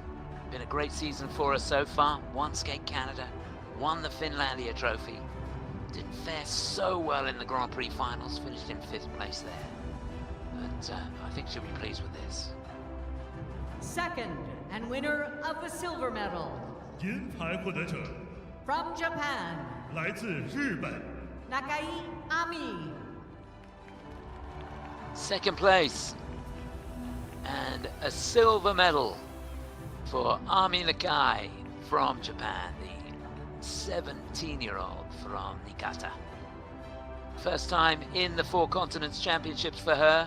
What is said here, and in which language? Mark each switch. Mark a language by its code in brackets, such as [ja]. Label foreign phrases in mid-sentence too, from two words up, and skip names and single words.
[en] Been a great season for her so far. Won Skate Canada, won the Finlandia Trophy. Didn't fare so well in the Grand Prix finals, finished in 5th place there. But I think she'll be pleased with this. Second and winner of the silver medal. [zh] 银牌获得者 [en] From Japan, [zh] 来自日本。 [en] Nakai Ami. Second place, and a silver medal for Ami Nakai from Japan, the 17-year-old from Niigata. First time in the Four Continents Championships for her.